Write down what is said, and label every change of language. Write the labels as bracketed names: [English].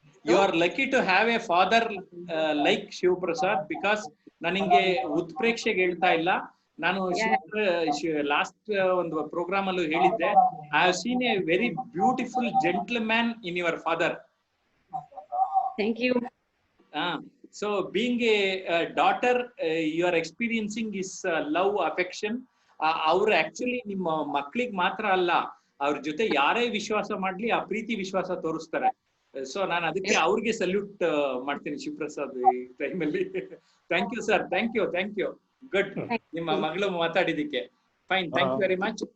[English] you are lucky to have a father like Shivaprasad, because [Kannada] ನನಗೆ ಉತ್ಪ್ರೇಕ್ಷೆಗೆ ಹೇಳ್ತಾ ಇಲ್ಲ, ನಾನು ಲಾಸ್ಟ್ ಒಂದು ಪ್ರೋಗ್ರಾಮ್ ಅಲ್ಲೂ ಹೇಳಿದ್ದೆ, [English] I have seen a very beautiful gentleman in your father. Thank you. So being a daughter, you are experiencing is love, affection. [Kannada] ಅವ್ರು actually ನಿಮ್ಮ ಮಕ್ಳಿಗೆ ಮಾತ್ರ ಅಲ್ಲ, ಅವ್ರ ಜೊತೆ ಯಾರೇ ವಿಶ್ವಾಸ ಮಾಡ್ಲಿ ಆ ಪ್ರೀತಿ ವಿಶ್ವಾಸ ತೋರಿಸ್ತಾರೆ. ಸೊ ನಾನು ಅದಕ್ಕೆ ಅವ್ರಿಗೆ ಸಲ್ಯೂಟ್ ಮಾಡ್ತೀನಿ ಶಿವಪ್ರಸಾದ್ ಈ ಟೈಮಲ್ಲಿ. [English] Thank you sir, thank you. Good, [Kannada] ನಿಮ್ಮ ಮಗಳು ಮಾತಾಡಿದಕ್ಕೆ [English] Fine, thank you very much.